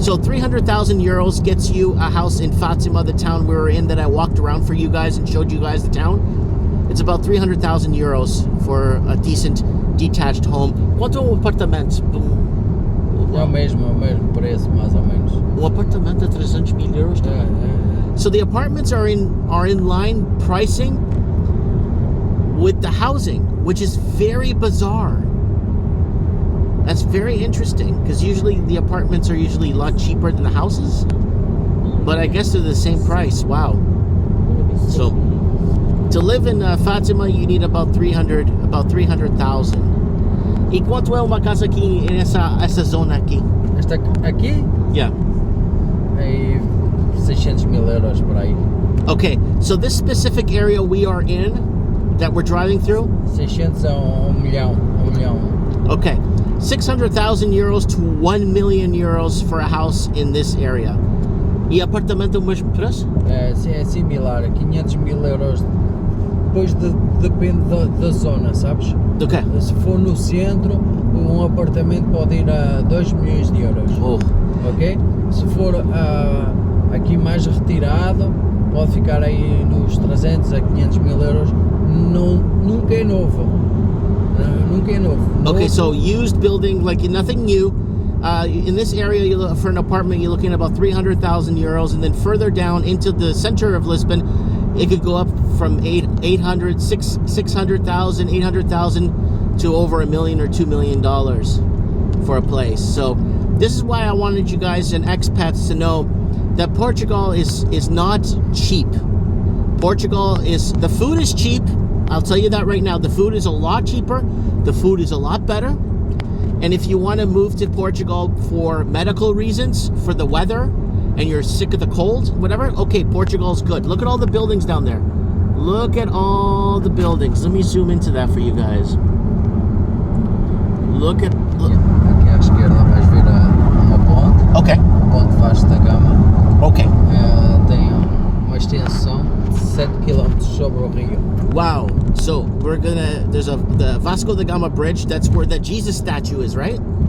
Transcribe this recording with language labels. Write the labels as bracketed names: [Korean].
[English] So 300,000 euros gets you a house in Fatima, the town we were in that I walked around for you guys and showed you guys the town. It's about 300,000 euros for a decent detached home. [Portuguese] Quanto é apartamento? É o mesmo preço, mais ou menos. Apartamento é 300,000 euros. [English] So the apartments are in line pricing with the housing, which is very bizarre. That's very interesting, because usually the apartments are usually a lot cheaper than the houses, but I guess they're the same price. Wow. So to live in Fatima, you need about 300,000. [Portuguese] E quanto é uma casa aqui essa zona aqui? Esta aqui? [English] Yeah. [Portuguese] É 600,000 euros por aí. [English] Okay, so this specific area we are in, that we're driving through? [Portuguese] 600 a 1 milhão. [English] Okay, 600,000 euros to 1 million euros for a house in this area. [Portuguese] E apartamento o mesmo preço? É similar, 500,000 euros. Depois depende da zona, sabes? [English] Okay. [Portuguese] Se for no centro, um apartamento pode ir a 2 milhões de euros. Oh. [English] Ok? [Portuguese] Se for aqui mais retirado, pode ficar aí nos 300 a 500,000 euros. Nunca é novo. Nunca é novo. [English] Okay, so used building, like nothing new. In this area, for an apartment, you're looking at about 300,000 euros, and then further down into the center of Lisbon, it could go up from 600,000, 800,000 to over $1 million or $2 million for a place. So this is why I wanted you guys and expats to know that Portugal is not cheap. Portugal the food is cheap. I'll tell you that right now. The food is a lot cheaper. The food is a lot better. And if you want to move to Portugal for medical reasons, for the weather, and you're sick of the cold, whatever, okay, Portugal's good. Look at all the buildings down there. Look at all the buildings. Let me zoom into that for you guys. Look. [Portuguese] Aqui à esquerda vais ver uma ponte. [English] Okay. [Portuguese] A ponte Vasco da Gama. [English] Okay. [Portuguese] Tem uma extensão de 7 km sobre o rio. [English] Wow. So there's the Vasco da Gama bridge. That's where the Jesus statue is, right?